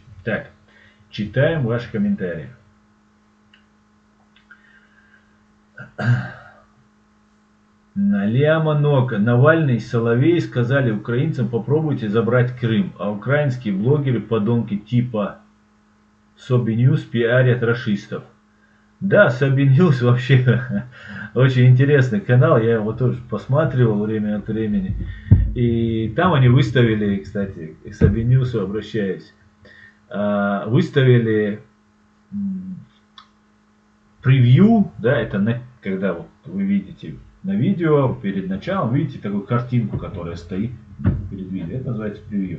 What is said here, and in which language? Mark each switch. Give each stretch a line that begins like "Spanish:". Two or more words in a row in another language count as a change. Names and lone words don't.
Russian: Так, читаем ваши комментарии. Ляма Нока. Навальный и Соловей сказали украинцам: попробуйте забрать Крым. А украинские блогеры, подонки типа Собиньюз, пиарят рашистов. Да, Саби Ньюс вообще очень интересный канал, я его тоже посматривал время от времени. И там они выставили, кстати, к Саби Ньюсу обращаюсь, выставили превью, да, это когда вот вы видите на видео, перед началом, видите такую картинку, которая стоит перед видео, это называется превью.